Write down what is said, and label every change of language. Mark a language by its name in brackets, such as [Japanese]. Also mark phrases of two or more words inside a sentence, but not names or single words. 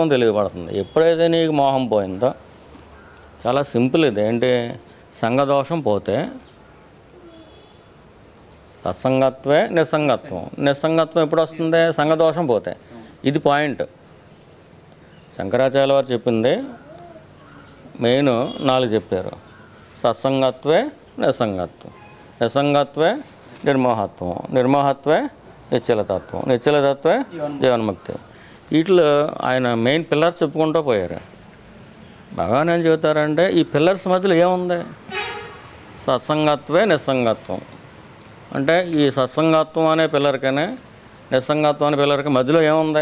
[Telugu] తత్వం తెలియబడుతుంది. ఎప్పుడైతే నీకు మోహం పోయిందో చాలా సింపుల్ ఇది. ఏంటి? సంగదోషం పోతే [Sanskrit] సత్సంగత్వే నిస్సంగత్వం. [Telugu] నిస్సంగత్వం ఎప్పుడు వస్తుంది? సంగదోషం పోతే. ఇది పాయింట్. శంకరాచార్య వారు చెప్పింది మెయిన్ 4 చెప్పారు. [Sanskrit] సత్సంగత్వే నిస్సంగత్వం, నిస్సంగత్వే నిర్మోహత్వం, నిర్మోహత్వే నిశ్చలతత్వం, నిశ్చలతత్వే జీవన్ముక్తి. [Telugu] వీటిలో ఆయన [English] main pillars [Telugu] చెప్పుకుంటూ పోయారు. భగవాన్ ఏం చెబుతారంటే ఈ పిల్లర్స్ మధ్యలో ఏముంది? [Sanskrit] సత్సంగత్వే నిస్సంగత్వం. [Telugu] అంటే ఈ సత్సంగత్వం అనే పిల్లర్కనే నిస్సంగత్వం అనే పిల్లర్కి మధ్యలో ఏముంది?